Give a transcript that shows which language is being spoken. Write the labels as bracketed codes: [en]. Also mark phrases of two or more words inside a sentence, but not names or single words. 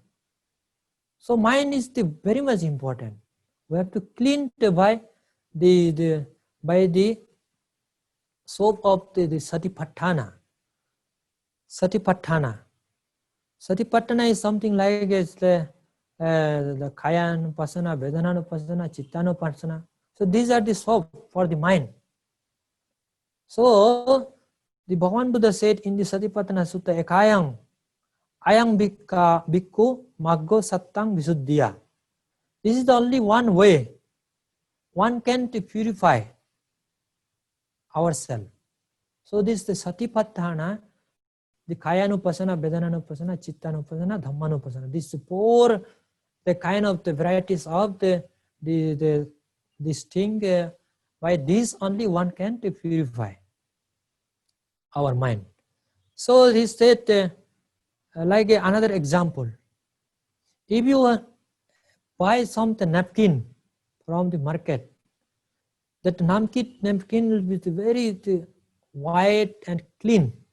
[en] So mind is very much important. We have to clean by the soap of the satipatthana. Satipatthana is something like the kaya-nupassana, vedana-nupassana, chitta-nupassana. So these are the soap for the mind. So the Bhagavan Buddha said in the Satipatthana Sutta, [pi] ekayang ayang bhikkhu maggo sattang visuddhiya. [en] This is the only one way one can to purify ourselves. So this is the Satipatthana, the kaya-nupassana, vedana-nupassana, chitta-nupassana, dhamma-nupassana. These four the kind of the varieties of this thing. By this only one can to purify our mind. So he said, like another example, if you buy some napkin from the market, that napkin will be very white and clean.